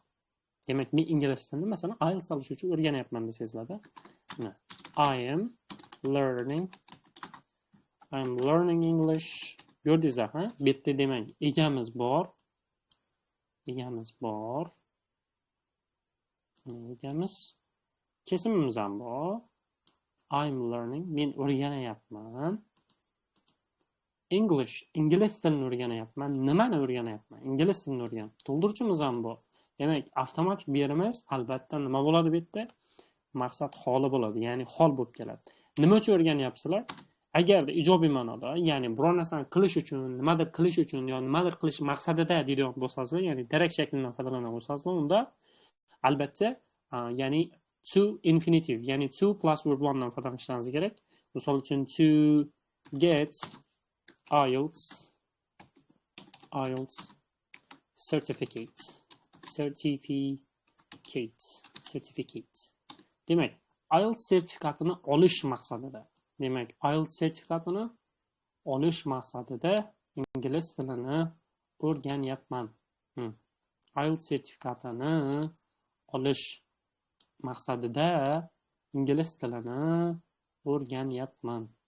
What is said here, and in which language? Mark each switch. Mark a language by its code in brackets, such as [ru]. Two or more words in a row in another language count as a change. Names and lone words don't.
[uz] Demak, men ingliz tilini masalan IELTS olish uchun o'rganyapman desangizlarda, [en] I am learning English. [uz] Gördingizlar, ha? Bu yerda demak, egamiz bor. egamiz bor. Egamiz. Kesimimiz ham bor. [en] I'm learning. [uz] Men o'rganayapman. English. Ingliz tilini o'rganayapman. Nimani o'rganayapman? Ingliz tilini o'rgan. To'ldiruvchimiz ham bor. Demak, avtomatik berimiz albatta nima bo'ladi bu yerda? Maqsad holi bo'ladi, ya'ni hol bo'lib keladi. Nima uchun o'rganyapsizlar? Agarda ijobiy ma'noda, ya'ni biror narsani qilish uchun, nimadir qilish uchun yo nimadir qilish maqsadida deydigan bo'lsangiz, ya'ni direkt shaklidan foydalanan bo'lsangiz, unda albatta, ya'ni [en] to infinitive, [uz] ya'ni [en] to plus verb 1 [uz] dan foydalanishingiz kerak. Misol uchun [en] to get IELTS certificate. [uz] Demak, IELTS sertifikatini olish maqsadida. Demak, IELTS sertifikatini olish maqsadida ingliz tilini o'rganyapman. IELTS sertifikatini olish maqsadida ingliz tilini o'rganyapman.